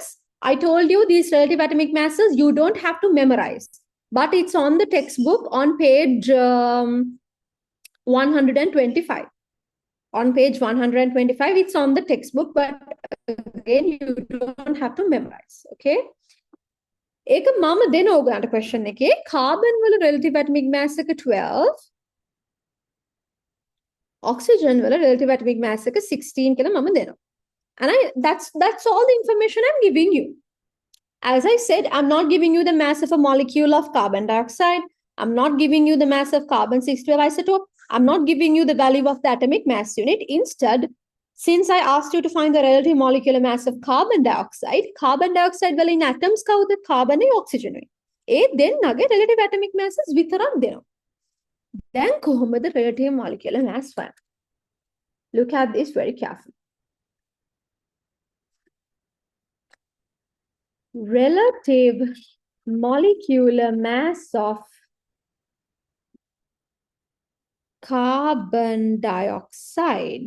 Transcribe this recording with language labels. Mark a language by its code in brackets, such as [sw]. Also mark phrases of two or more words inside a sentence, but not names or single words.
[en] I told you these relative atomic masses, you don't have to memorize. But it's on the textbook on page 125. On page 125, it's on the textbook, but again, you don't have to memorize. [si] Okay? ඒක මම දෙන ඕගලන්ට question එකේ carbon වල [en] relative atomic mass [si] එක 12, oxygen වල [en] relative atomic mass [si] එක 16 කියලා මම දෙනවා. [en] And that's all the information I'm giving you. As I said, I'm not giving you the mass of a molecule of carbon dioxide. I'm not giving you the mass of carbon 612 isotope. I'm not giving you the value of the atomic mass unit. Instead, since I asked you to find the relative molecular mass of carbon dioxide well in atoms කවුද? Carbon and oxygen. [si] ඒ දෙන්නගේ [en] relative atomic masses [si] විතරක් දෙනවා. දැන් කොහොමද [en] relative molecular mass [si] හොයන්නේ? [en] Look at this very carefully. Relative molecular mass of carbon dioxide.